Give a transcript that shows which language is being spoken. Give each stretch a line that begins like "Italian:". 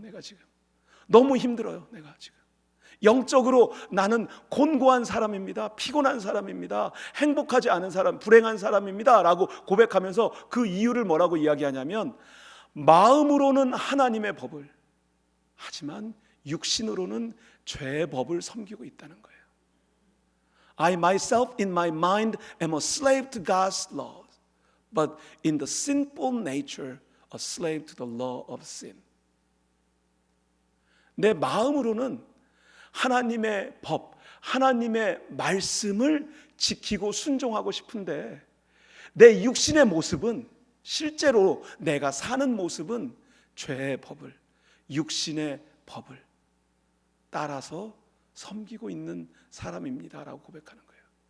Korean: 내가 지금 너무 힘들어요. 내가 지금 영적으로 나는 곤고한 사람입니다. 피곤한 사람입니다. 행복하지 않은 사람, 불행한 사람입니다 라고 고백하면서 그 이유를 뭐라고 이야기하냐면, 마음으로는 하나님의 법을, 하지만 육신으로는 죄의 법을 섬기고 있다는 거예요.
English: I myself in my mind am a slave to God's law, but in the sinful nature a slave to the law of sin.
Korean: 내 마음으로는 하나님의 법, 하나님의 말씀을 지키고 순종하고 싶은데, 내 육신의 모습은, 실제로 내가 사는 모습은 죄의 법을, 육신의 법을 따라서 섬기고 있는 사람입니다라고 고백하는 거예요.